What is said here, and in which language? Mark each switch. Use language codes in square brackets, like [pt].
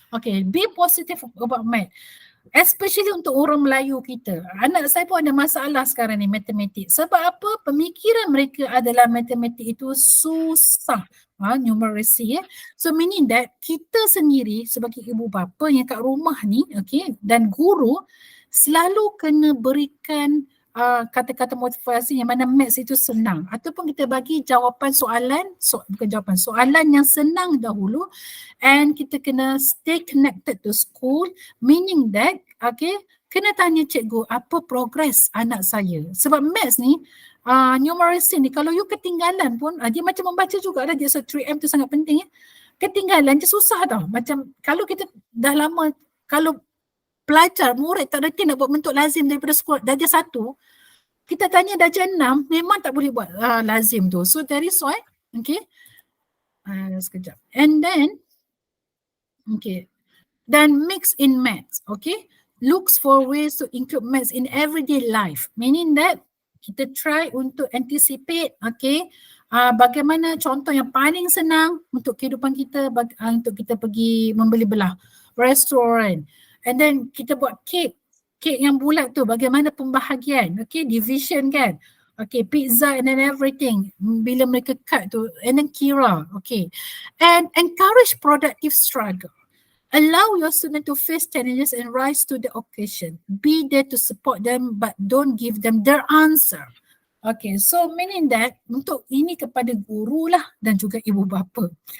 [en] Okay, be positive about math. [ms] Especially untuk orang Melayu kita. Anak saya pun ada masalah sekarang ni matematik. Sebab apa? Pemikiran mereka adalah matematik itu susah. Numeracy. So meaning that kita sendiri sebagai ibu bapa yang kat rumah ni, okay, dan guru selalu kena berikan kata-kata motivasi yang mana maths itu senang, ataupun kita bagi jawapan soalan, soalan yang senang dahulu, and kita kena [en] stay connected to school, [ms] meaning that, okay, kena tanya cikgu apa progress anak saya. Sebab maths ni, numeracy ni, kalau you ketinggalan pun, dia macam membaca juga dah, dia 3M tu sangat penting ya. Ketinggalan je susah tau. Macam kalau kita dah lama, kalau pelajar, murid tak reti nak buat bentuk lazim daripada sekolah darjah 1, kita tanya darjah 6, memang tak boleh buat lazim tu. [en] So that is why, okay, sekejap. And then, okay, then mix in maths, okay, looks for ways to include maths in everyday life, meaning that [ms] kita try untuk anticipate, okay, bagaimana contoh yang paling senang untuk kehidupan kita, untuk kita pergi membeli belah restoran. And then kita buat kek yang bulat tu, bagaimana pembahagian, okay, division kan, okay, [en] pizza and then everything, [ms] bila mereka cut tu, and then kira, okay. [en] And encourage productive struggle. Allow your student to face challenges and rise to the occasion. Be there to support them but don't give them their answer. [ms] Okay, so meaning that untuk ini kepada guru lah dan juga ibu bapa.